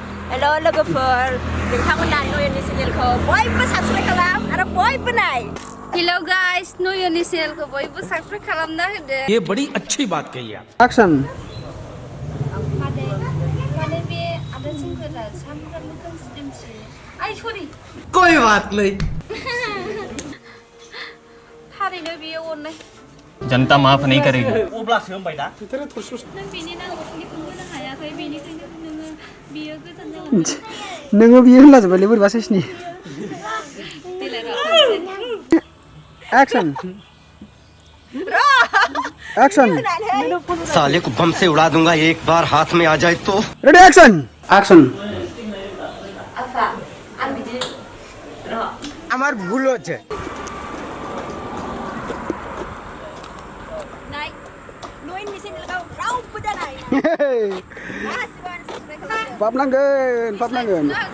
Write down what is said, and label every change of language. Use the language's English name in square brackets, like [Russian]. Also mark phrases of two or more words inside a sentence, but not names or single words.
[Bodo] Hello logofer, nोंथांमोना नयननि चेनेलखौ बयबो साबस्क्राइब खालाम आरो बयबो नाय। Hello guys, नयननि चेनेलखौ बयबो साबस्क्राइब खालामना होदो। [Hindi] ये बड़ी अच्छी बात कही है। Action. [Bodo] माने बे आदा जोंफोरा सामफ्रामबो खोमसि आइ सरि [Hindi] कोई बात नहीं। [Bodo] थारैनो बेयो अननाय [Hindi] जनता माफ नहीं करेगी। [Bodo] अब्लासो होनबाय दा। नों बेनि नांगौखिनिखौ होनो हायाखै बेनिखायनो नोङो बियो गोजान जालांबाय। नोङो बियो होनला जोबबायलै बोरैबा साइसनि। Action. Action. [Hindi] साले को बम से उड़ा दूंगा एक बार हाथ में आ जाए तो। [English] Ready action. Action. [Bodo] आफा आं बिदि र [Bangla] আমার ভুল হচ্ছে। [Bodo] नाय नयननि चेनेलखौ रावबो दा नाय। गासिबो साबस्क्राइब खालामदो। पाबनांगोन।